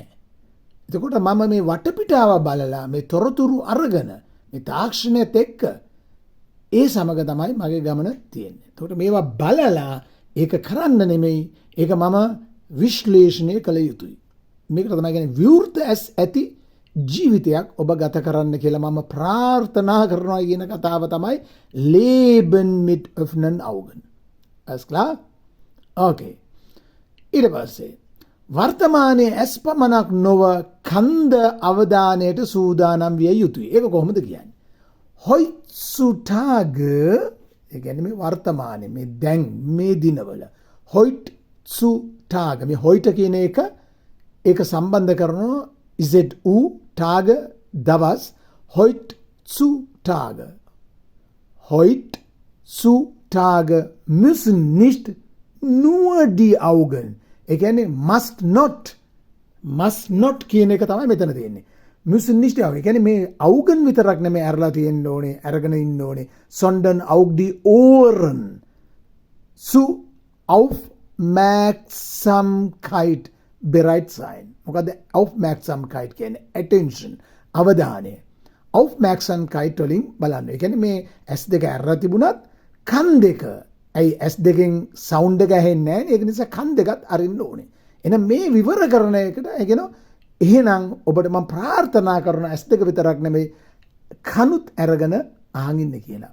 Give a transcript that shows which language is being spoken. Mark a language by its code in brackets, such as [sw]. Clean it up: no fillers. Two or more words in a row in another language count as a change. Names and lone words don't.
[si] එතකොට මම මේ වටපිටාව බලලා, මේ තොරතුරු අරගෙන, මේ තාක්ෂණයත් එක්ක ඒ සමග තමයි මගේ ගමන තියෙන්නේ. එතකොට මේවා බලලා ඒක කරන්න නෙමෙයි, ඒක මම විශ්ලේෂණය කළ යුතුයි. මේකට තමයි කියන්නේ විවෘත ඇස් ඇති ජීවිතයක් ඔබ ගත කරන්න කියලා මම ප්‍රාර්ථනා කරනවා කියන කතාව තමයි [de] Leben mit öffnen Augen. Alles klar? Okay. [si] ඊට පස්සේ වර්තමානයේ ඇස් පමණක් නොව කන්ද අවධානයට සූදානම් විය යුතුයි. ඒක කොහොමද කියන්නේ? Heutzutage, ඒ කියන්නේ මේ වර්තමානයේ මේ දැන් මේ දිනවල Heutzutage මේ heute කියන එක ඒක සම්බන්ධ කරනවා [de] ZU Tage [si] දවස් Heutzutage. [de] Heutzutage müssen nicht nur die Augen. [si] ඒ කියන්නේ [en] must not [si] කියන එක තමයි මෙතන තියෙන්නේ. [de] müssen nicht die Augen. [si] ඒ කියන්නේ මේ Augen විතරක් නෙමෙයි අරලා තියෙන්න ඕනේ, අරගෙන ඉන්න ඕනේ. [de] sondern auch die Ohren. Zu Aufmerksamkeit bereit sein. [si] මොකද Aufmerksamkeit කියන්නේ attention, අවධානය. Aufmerksamkeit වලින් බලන්න. ඒ කියන්නේ මේ S2 අරලා තිබුණත් කන් දෙක ඇයි S2 සවුන්ඩ් එක ඇහෙන්නේ නැහැ. ඒක නිසා කන් දෙකත් අරින්න ඕනේ. එහෙනම් මේ විවර කරන එකට කියනවා එහෙනම් ඔබට මම ප්‍රාර්ථනා කරන S2 විතරක් නෙමෙයි කනුත් අරගෙන අහන් ඉන්න කියලා.